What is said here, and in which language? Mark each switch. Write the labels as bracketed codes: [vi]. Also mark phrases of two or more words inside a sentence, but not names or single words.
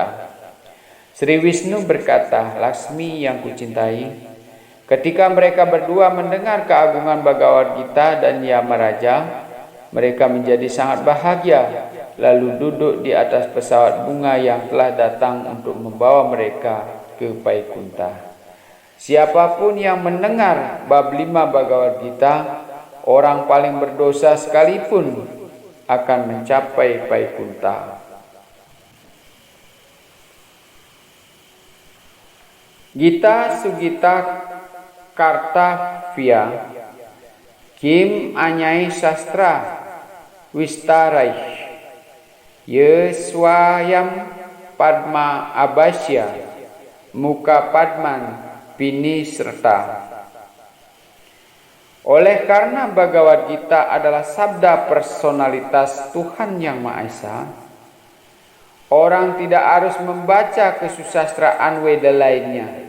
[id] Sri Wisnu berkata, "Laksmi yang kucintai, ketika mereka berdua mendengar keagungan Bhagavad Gita dan Yamaraja, mereka menjadi sangat bahagia, lalu duduk di atas pesawat bunga yang telah datang untuk membawa mereka ke Vaikunta. Siapapun yang mendengar bab 5 Bhagavad Gita, orang paling berdosa sekalipun akan mencapai Vaikunta." [sa] Gita Sugita Kartavya Kim Anyai Sastra Vistarai Ye Swayam Padma Abasya Muka Padman Pini Serta. [id] Oleh karena Bhagavad Gita adalah sabda personalitas Tuhan Yang Maha Esa, orang tidak harus membaca kesusastraan Weda lainnya.